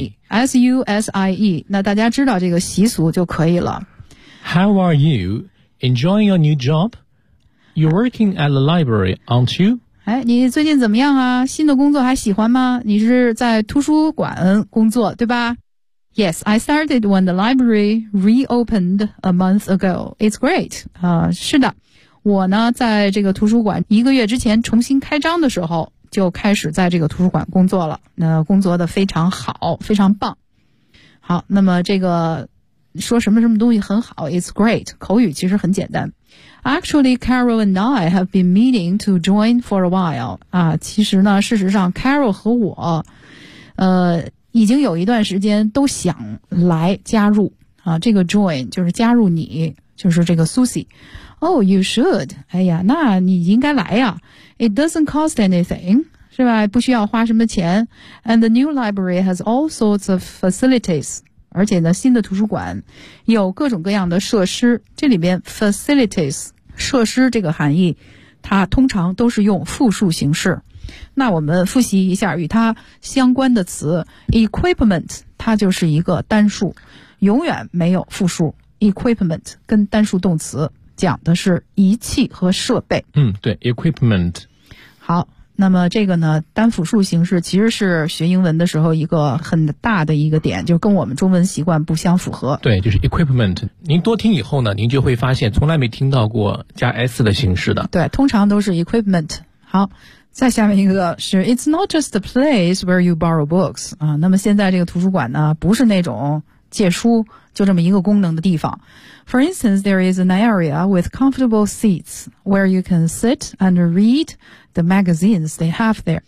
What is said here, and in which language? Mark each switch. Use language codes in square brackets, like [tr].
[zh] ，Susie，S-U-S-I-E。那大家知道这个习俗就可以了。 [en] How are you? Enjoying your new job? You're working at the library, aren't you? [zh] 哎，你最近怎么样啊？新的工作还喜欢吗？你是在图书馆工作对吧？ [en] Yes, I started when the library reopened a month ago. It's great. [zh] 是的，我呢在这个图书馆一个月之前重新开张的时候就开始在这个图书馆工作了。那工作的非常好，非常棒。好，那么这个说什么什么东西很好 ， [en] It's great. [zh] 口语其实很简单。 [en] Actually, Carol and I have been meaning to join for a while. [zh] 其实呢，事实上 ，Carol 和我，已经有一段时间都想来加入啊，这个 join 就是加入你，就是这个 Susie。 [en] Oh, you should. [zh] 哎呀，那你应该来呀。 [en] It doesn't cost anything, [zh] 是吧？不需要花什么钱。 [en] And the new library has all sorts of facilities. [zh] 而且呢，新的图书馆有各种各样的设施。这里边 facilities 设施这个含义，它通常都是用复数形式。那我们复习一下与它相关的词 ，equipment， 它就是一个单数，永远没有复数。 equipment 跟单数动词讲的是仪器和设备。嗯，对 ，equipment。好，那么这个呢，单复数形式其实是学英文的时候一个很大的一个点，就跟我们中文习惯不相符合。对，就是 equipment。您多听以后呢，您就会发现从来没听到过加 s 的形式的。对，通常都是 equipment。好。再下面一个是 [en] It's not just the place where you borrow books [zh] 啊。那么现在这个图书馆呢，不是那种借书就这么一个功能的地方。 [en] For instance, there is an area with comfortable seats where you can sit and read the magazines they have there.